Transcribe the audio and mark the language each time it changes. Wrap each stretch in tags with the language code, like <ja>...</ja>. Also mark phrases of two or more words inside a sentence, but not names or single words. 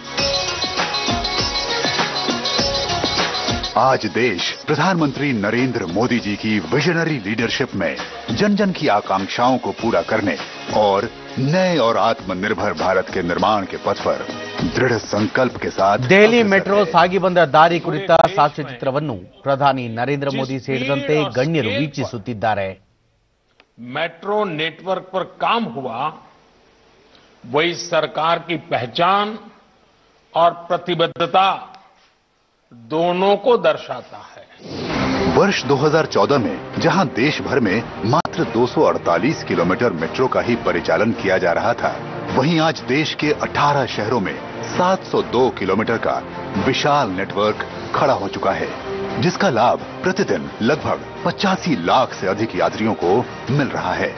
<hi>आज देश प्रधानमंत्री नरेंद्र मोदी जी की</hi> <en>visionary leadership</en> <hi>में जन जन की आकांक्षाओं को पूरा करने और नए और आत्मनिर्भर भारत के निर्माण के पथ पर दृढ़ संकल्प के साथ</hi> <kn>ದೆಹಲಿ ಮೆಟ್ರೋ ಸಾಗಿ ಬಂದ ದಾರಿ ಕುರಿತ ಸಾಕ್ಷ್ಯಚಿತ್ರವನ್ನು ಪ್ರಧಾನಿ ನರೇಂದ್ರ ಮೋದಿ ಸೇರಿದಂತೆ ಗಣ್ಯರು ವೀಕ್ಷಿಸುತ್ತಿದ್ದಾರೆ।</kn> <hi>मेट्रो नेटवर्क पर काम हुआ वही सरकार की पहचान और प्रतिबद्धता दोनों को दर्शाता है। वर्ष 2014 में जहां देश भर में मात्र 248 किलोमीटर मेट्रो का ही परिचालन किया जा रहा था, वहीं आज देश के 18 शहरों में 702 किलोमीटर का विशाल नेटवर्क खड़ा हो चुका है, जिसका लाभ प्रतिदिन लगभग 85 लाख से अधिक यात्रियों को मिल रहा है।</hi>